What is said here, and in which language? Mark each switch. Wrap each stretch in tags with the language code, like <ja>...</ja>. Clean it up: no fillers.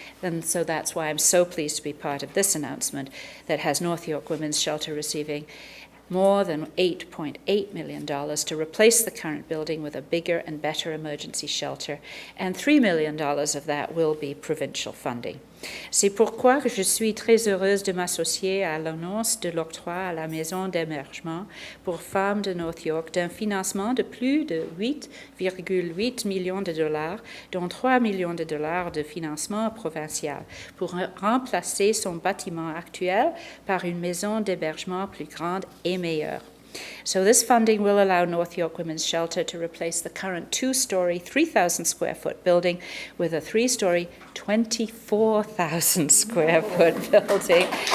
<en>And so that's why I'm so pleased to be part of this announcement that has North York Women's Shelter receiving more than $8.8 million to replace the current building with a bigger and better emergency shelter, and $3 million of that will be provincial funding.</en> <fr>C'est pourquoi je suis très heureuse de m'associer à l'annonce de l'octroi à la Maison d'hébergement pour femmes de North York d'un financement de plus de 8,8 millions de dollars, dont 3 millions de dollars de financement provincial, pour remplacer son bâtiment actuel par une maison d'hébergement plus grande et meilleure.</fr> <en>So this funding will allow North York Women's Shelter to replace the current 2-story, 3,000 square foot building with a 3-story, 24,000 square foot building.</en>